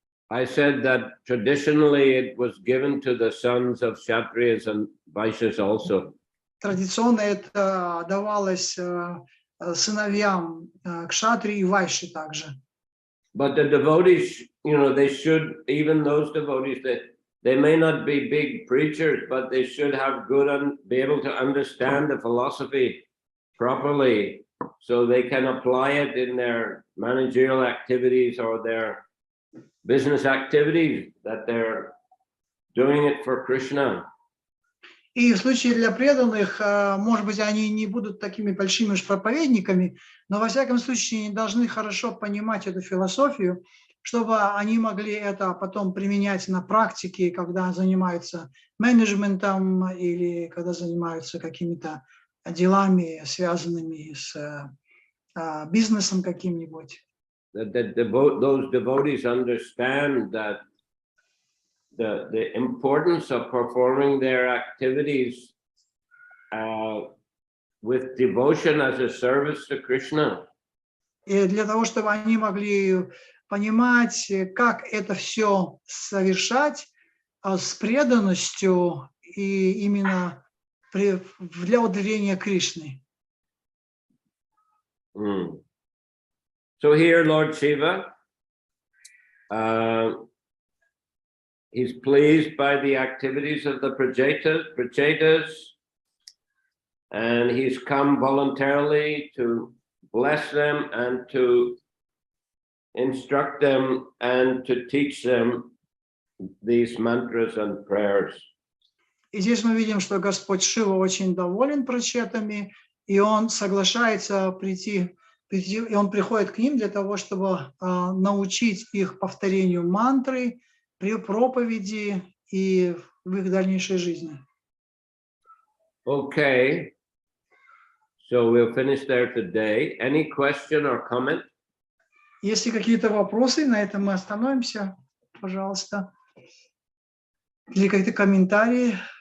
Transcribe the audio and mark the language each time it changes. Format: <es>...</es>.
<en>I said that traditionally it was given to the sons of Kshatriyas and Vaishyas also.</en> <ru>Традиционно это давалось сыновьям кшатри и вайши также.</ru> <en>But the devotees, they should, even those devotees that they may not be big preachers, but they should have be able to understand the philosophy properly, so they can apply it in their managerial activities or their business activities, that they're doing it for Krishna.</en> <ru>И в случае для преданных, может быть, они не будут такими большими уж проповедниками, но во всяком случае они должны хорошо понимать эту философию, чтобы они могли это потом применять на практике, когда занимаются менеджментом или когда занимаются какими-то делами, связанными с бизнесом каким-нибудь.</ru> <en>Those devotees understand that the importance of performing their activities with devotion as a service to Krishna.</en> <ru>И для того, чтобы они могли понимать, как это все совершать с преданностью и именно для удовлетворения Кришны.</ru> <en>So here, Lord Shiva, he's pleased by the activities of the Prachetas, and he's come voluntarily to bless them and to instruct them and to teach them these mantras and prayers.</en> <ru>И здесь мы видим, что Господь Шива очень доволен прачетами, и он соглашается прийти, и он приходит к ним для того, чтобы научить их повторению мантры при проповеди и в их дальнейшей жизни.</ru> <en>Okay, so we'll finish there today. Any question or comment?</en> <ru>Если какие-то вопросы, на этом мы остановимся, пожалуйста. Или какие-то комментарии.</ru>